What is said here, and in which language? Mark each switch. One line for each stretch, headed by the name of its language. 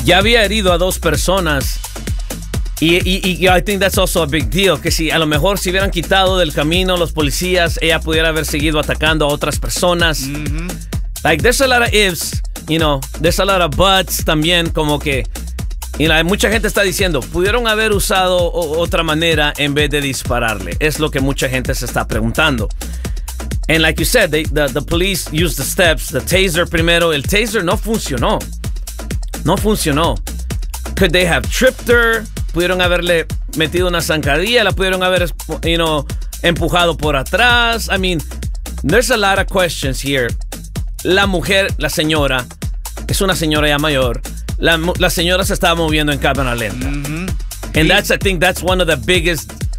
Spanish: Ya había herido a dos personas.
English: Y I think that's also a big deal.
Spanish: Que si a lo mejor se hubieran quitado del camino los policías, ella pudiera haber seguido atacando a otras personas. Mm-hmm.
English: Like, there's a lot of ifs. You know, there's a lot of buts
Spanish: también, como que, y mucha gente está diciendo, pudieron haber usado otra manera en vez de dispararle. Es lo que mucha gente se está preguntando.
English: And like you said, the police used the steps, the taser primero.
Spanish: El taser no funcionó. No funcionó.
English: Could they have tripped her?
Spanish: Pudieron haberle metido una zancadilla, la pudieron haber,
English: you know,
Spanish: empujado por atrás.
English: I mean, there's a lot of questions here.
Spanish: La mujer, la señora, es una señora ya mayor. La señora se estaba moviendo en cámara lenta. Mm-hmm.
English: And that's, I think that's one of the biggest